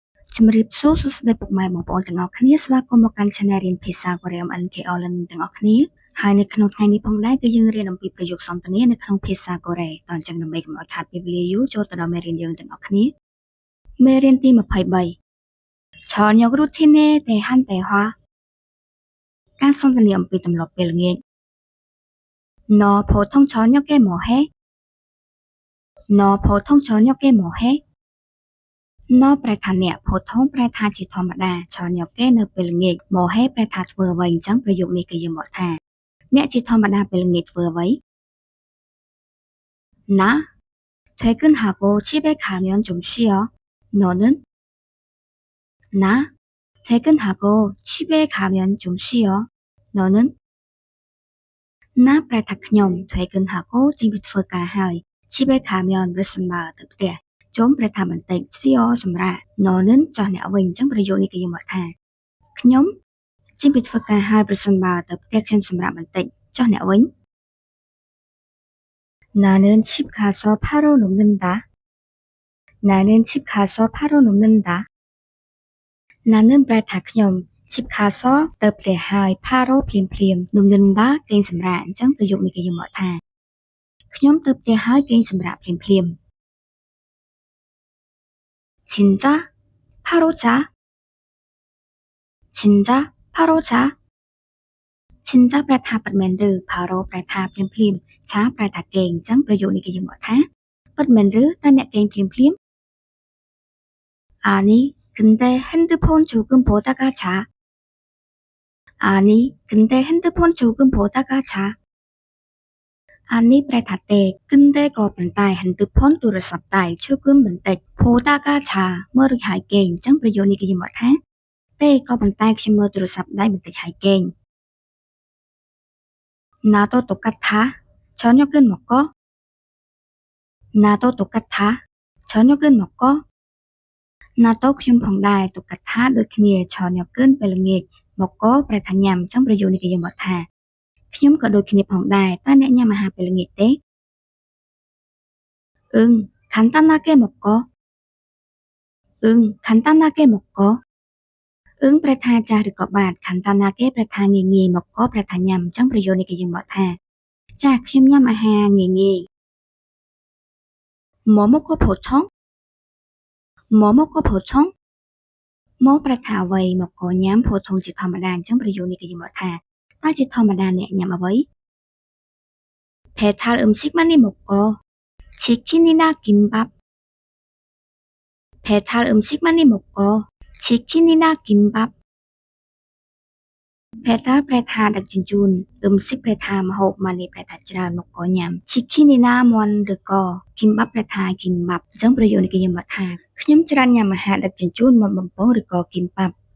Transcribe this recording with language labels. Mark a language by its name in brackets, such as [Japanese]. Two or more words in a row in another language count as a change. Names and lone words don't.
[Khmer] ជំរាបសួរសួស្តីពុកម៉ែបងប្អូនទាំងអស់គ្នាស្វាគមន៍មកកាន់ Channel រៀនភាសាកូរ៉េ MNKO Learning ទាំងអស់គ្នាហើយនៅក្នុងថ្ងៃនេះផងដែរគឺយើងរៀនអំពីប្រយោគសន្ទនានៅក្នុងភាសាកូរ៉េតអញ្ចឹងដើម្បីកុំឲ្យខាតពេលវេលាយូរចូលទៅដល់មេរៀនយើងទាំងអស់គ្នាមេរៀនទី23 [Korean] 저녁 루틴에 대한 대화 [Khmer] ការសន្ទនាអំពីទម្លាប់ពេលល្ងាច [Korean] 너 보통 저녁에 뭐 해? 너 보통 저녁에 뭐 해? 너 [Khmer] ប្រែថាអ្នក 보통 ប្រែថាជាធម្មតា 저녁에 នៅពេលល្ងាច [Korean] 뭐 해 [Khmer] ប្រែថាធ្វើអ្វីអញ្ចឹងប្រយោគនេះគឺយើងបកថាអ្នកជាធម្មតាពេលល្ងាចធ្វើអ្វី [Korean] 나 퇴근하고 집에 가면 좀 쉬어. 너는? 나 퇴근하고 집에 가면 좀 쉬어. 너는? 나 [Khmer] ប្រែថាខ្ញុំ 퇴근하고 ចេញពីធ្វើការហើយ [Korean] 집에 가면 [Khmer] រត់សម្បើទៅផ្ទះ ជុំប្រែថាបន្តិច 쉬어 សម្រាក 너는 ចោះអ្នកវិញអញ្ចឹងប្រយោគនេះគឺយើងបកថាខ្ញុំចេញពីធ្វើការហើយប្រសិនបើទៅផ្ទះខ្ញុំសម្រាប់បន្តិចចុះអ្នកវិញ [Korean] 나는 집 가서 바로 눕는다. 나는 집 가서 바로 눕는다. [Khmer] 나는 ប្រែថាខ្ញុំ [Korean] 집 가서 [Khmer] ទៅផ្ទះហើយ 바로 ភ្លាមៗ 눕는다 គេងសម្រាកអញ្ចឹងប្រយោគនេះគឺយើងបកថាខ្ញុំទៅផ្ទះហើយគេងសម្រាកភ្លាមៗ [Korean] 진짜 바로 자. 진짜 바로 자. 진짜 [Khmer] ប្រែថាពិតមែនឬ 바로 ប្រែថាភ្លាមៗ 자 ប្រែថាគេងអញ្ចឹងប្រយោគនេះគឺយើងបកថាពិតមែនឬតើអ្នកគេងភ្លាមៗ [Korean] 아니 근데 핸드폰 조금 보다가 자. 아니 근데 핸드폰 조금 보다가 자. [Khmer] 아니 ប្រែថាទេ 근데 ក៏ប៉ុន្តែ 핸드폰 ទូរស័ព្ទដៃ 조금 បន្តិច [Korean] 보다가 자 [Khmer] មើលរួចហើយគេងអញ្ចឹងប្រយោគនេះគឺយើងបកថាទេក៏ប៉ុន្តែខ្ញុំមើលទូរស័ព្ទដៃបន្តិចហើយគេង [Korean] 나도 똑같아. 저녁은 먹고. 나도 똑같아. 저녁은 먹고. 나도 [Khmer] ខ្ញុំផងដែរ 똑같아 ដូចគ្នា 저녁은 ពេលល្ងាច 먹고 ប្រែថាញ៉ាំអញ្ចឹងប្រយោគនេះគឺយើងបកថាខ្ញុំក៏ដូចគ្នាផងដែរតើអ្នកញ៉ាំអាហារពេលល្ងាចទេ [Korean] 응 간단하게 먹고. 응 간단하게 먹고. [Khmer] 응 ប្រែថាចាស់ឬក៏បាទ 간단하게 ប្រែថាងាយងាយ 먹고 ប្រែថាញ៉ាំអញ្ចឹងប្រយោគនេះគឺយើងបកថាចាខ្ញុំញ៉ាំអាហារងាយងាយ [Korean] 뭐 먹고 보통? 뭐 먹고 보통? 뭐 [Khmer] ប្រែថាអ្វី 먹고 ញ៉ាំ 보통 ជាធម្មតាអញ្ចឹងប្រយោគនេះគឺយើងបកថាតើជាធម្មតាអ្នកញ៉ាំអ្វី [Korean] 배달 음식 많이 먹고 치킨이나 김밥. 배달 음식 많이 먹고 치킨이나 김밥. [Khmer] 배달 ប្រែថាដឹកជញ្ជូន 음식 ប្រែថាម្ហូប money ប្រែថាច្រើន មកកញ៉ាំ chikinina មាន់ឬក៏ kimbap ប្រែថា kimbap អញ្ចឹងប្រយោគនេះគឺយើងបកថាខ្ញុំច្រើនញ៉ាំអាហារដឹកជញ្ជូនមាន់បំពងឬក៏ kimbap.